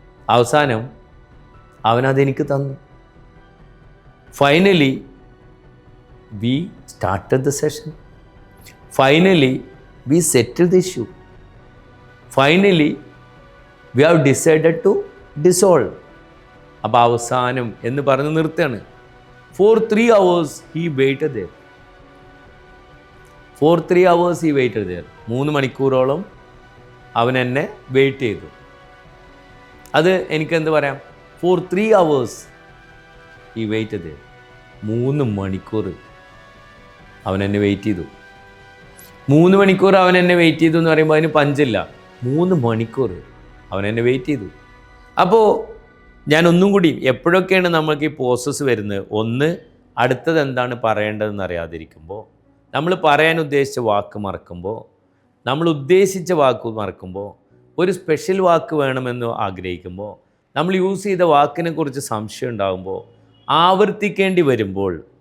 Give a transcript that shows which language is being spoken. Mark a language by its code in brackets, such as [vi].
[ml] അവസാനം അവനതെനിക്ക് തന്നു. [en] Finally we started the session. Finally we settled the issue. Finally we have decided to dissolve. [ml] അപ്പോൾ അവസാനം എന്ന് പറഞ്ഞ് നിർത്തുകയാണ്. [en] For 3 hours he waited there. For 3 hours he waited there. [ml] 3 മണിക്കൂറോളം അവൻ എന്നെ വെയിറ്റ് ചെയ്തു. അത് എനിക്കെന്ത് പറയാം? [en] For 3 hours he waited there. [ml] 3 മണിക്കൂർ അവൻ എന്നെ വെയിറ്റ് ചെയ്തു. 3 മണിക്കൂർ അവൻ എന്നെ വെയിറ്റ് ചെയ്തു എന്ന് പറയുമ്പോൾ അതിന് പഞ്ചില്ല. 3 മണിക്കൂർ അവൻ എന്നെ വെയിറ്റ് ചെയ്തു. അപ്പോൾ ഞാൻ ഒന്നും കൂടി, എപ്പോഴൊക്കെയാണ് നമ്മൾക്ക് ഈ പോസസ് വരുന്നത്? ഒന്ന്, അടുത്തത് എന്താണ് പറയേണ്ടതെന്ന് അറിയാതിരിക്കുമ്പോൾ, നമ്മൾ പറയാൻ ഉദ്ദേശിച്ച വാക്ക് മറക്കുമ്പോൾ, നമ്മൾ ഉദ്ദേശിച്ച വാക്ക് മറക്കുമ്പോൾ, ഒരു സ്പെഷ്യൽ വാക്ക് വേണമെന്ന് ആഗ്രഹിക്കുമ്പോൾ, നമ്മൾ യൂസ് ചെയ്ത വാക്കിനെക്കുറിച്ച് സംശയം ഉണ്ടാകുമ്പോൾ, ആവർത്തിക്കേണ്ടി വരുമ്പോൾ,